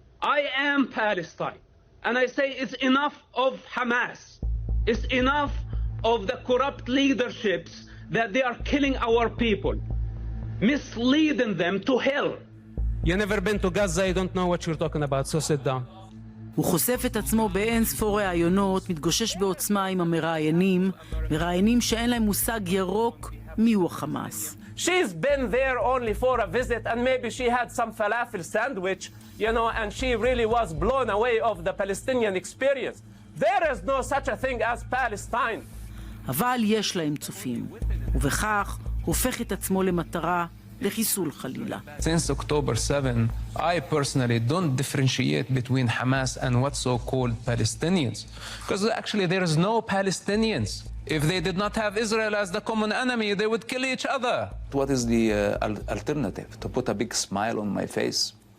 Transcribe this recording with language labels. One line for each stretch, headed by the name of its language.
English: I am Palestine, and I say it's enough of Hamas. It's enough of the corrupt leaderships that they are killing our people, misleading them to hell. You never been to Gaza, you don't know what you're talking about, so sit down.
Hebrew: הוא חושף את עצמו באין ספור ראיונות, מתגושש בעוצמה עם המראיינים, מראיינים שאין להם מושג ירוק מיהו החמאס.
English: She's been there only for a visit, and maybe she had some falafel sandwich, you know, and she really was blown away of the Palestinian experience. There is no such a thing as Palestine.
Hebrew: אבל יש להם צופים, ובכך הופך את עצמו למטרה לחיסול חלילה.
English: Since October 7, I personally don't differentiate between Hamas and what's so-called Palestinians. Because actually there is no Palestinians. If they did not have Israel as the common enemy, they would kill each other. What is the alternative? To put a big smile on my face